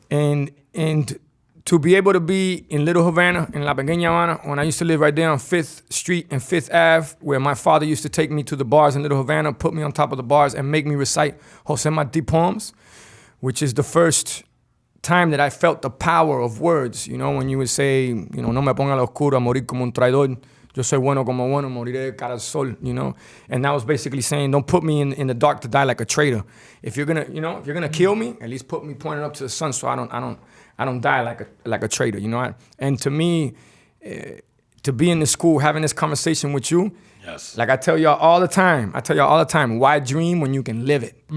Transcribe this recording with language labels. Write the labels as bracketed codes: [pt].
[en] And to be able to be in Little Havana, in La Pequeña Habana, when I used to live right there on 5th Street and 5th Ave, where my father used to take me to the bars in Little Havana, put me on top of the bars and make me recite Jose Martí poems, which is the first time that I felt the power of words. You know, when you would say, you know, [es] no me ponga a la oscura, morir como un traidor, Yo soy bueno como bueno, moriré de cara al sol, [en] you know? And that was basically saying, don't put me in the dark to die like a traitor. If you're gonna kill me, at least put me pointing up to the sun so I don't die like a traitor, you know? And to me, to be in the school, having this conversation with you, Yes. like I tell y'all all the time, why dream when you can live it?